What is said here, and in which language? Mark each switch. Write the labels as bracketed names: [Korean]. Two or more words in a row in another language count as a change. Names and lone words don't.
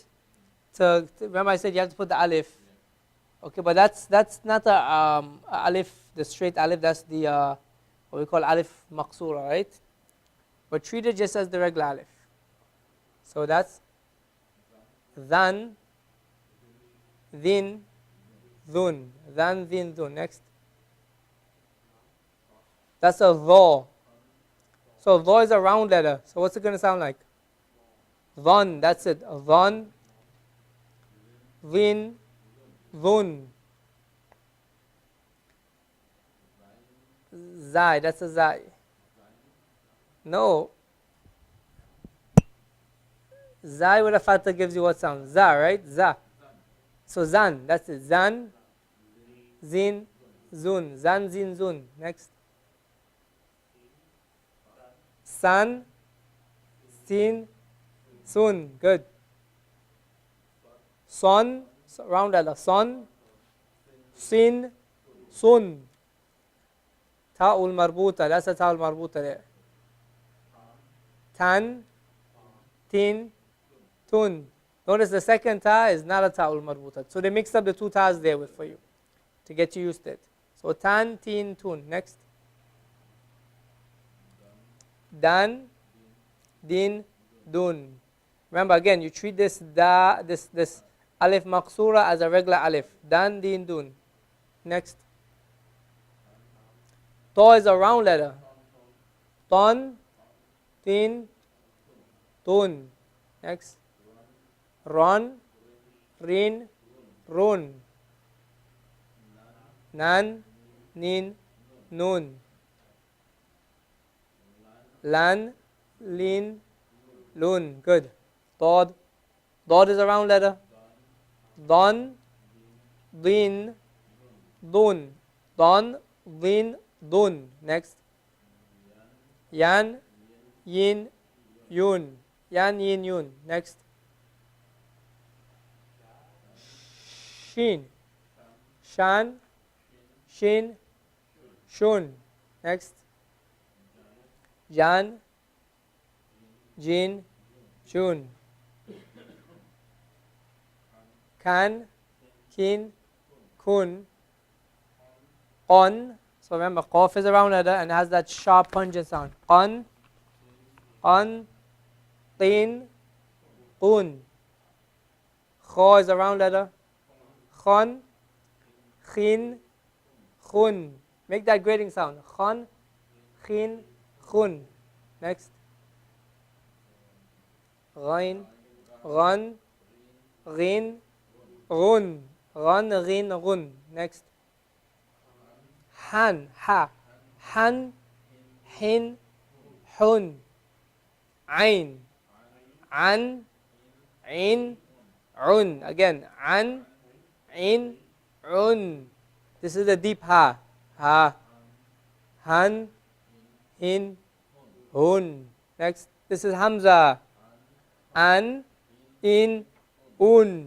[English] Remember I said you have to put the alif. Okay, but that's not a alif, the straight alif. That's the what we call [Arabic] ألف مقصورة, [English] right? But treat it just as the regular alif. So that's dhan, [Arabic] ذٍ ذٌ. ذً ذٍ ذٌ. [English] Next. That's a dha. So dha is a round letter. So what's it going to sound like? Dhan. That's it. [Arabic] ظً ظٍ ظٌ. [English] Zai. That's a zai. No. Zai with a fatha gives you what sound? Za, right? Za. So zan. That's it. [Arabic] زً زٍ زٌ زً زٍ زٌ. [English] Next. [Arabic] سً سٍ سٌ. Good. Son, [English] round letter. [Arabic] صً صٍ صٌ. تاء مربوطة. [English] That's a [Arabic] تاء مربوطة [English] there. [Arabic] تً تٍ تٌ. [English] Notice the second ta is not a [Arabic] تاء مربوطة. [English] So they mixed up the two tas there for you to get you used to it. [Arabic] So تً تٍ تٌ. Next. دً دٍ دٌ. [English] Remember again, you treat this [Arabic] ألف مقصورة [English] as a regular alif. [Arabic] دً دٍ دٌ. [English] Next. Ta is a round letter. [Arabic] طً طٍ طٌ. Next. رً رٍ رٌ. نً نٍ نٌ. لً لٍ, lun. [English] Good. Dod. Dod is a round letter. [Arabic] ضً ضٍ ضٌ. ضً ضٍ ضٌ. Next. يً يٍ يٌ. يً يٍ يٌ. Next. Shin. شً شٍ شٌ. Next. جً جٍ جٌ. كً كٍ كٌ. On. [English] So remember, qaf is a round letter and has that sharp pungent sound. [Arabic] قً قً قٍ قٌ. [English] Kha is a round letter. [Arabic] خً خٍ خٌ. [English] Make that grading sound. [Arabic] خً خٍ خٌ. Next. غين غً غٍ غٌ. غً غٍ غٌ. Next. هً ها. هً هٍ هٌ. عين عً عين, Un. Again. عً عين عٌ. [English] This is the deep Ha. [Arabic] Ha. حً حٍ حٌ. [English] Next. This is Hamza. [Arabic] أً إٍ أٌ.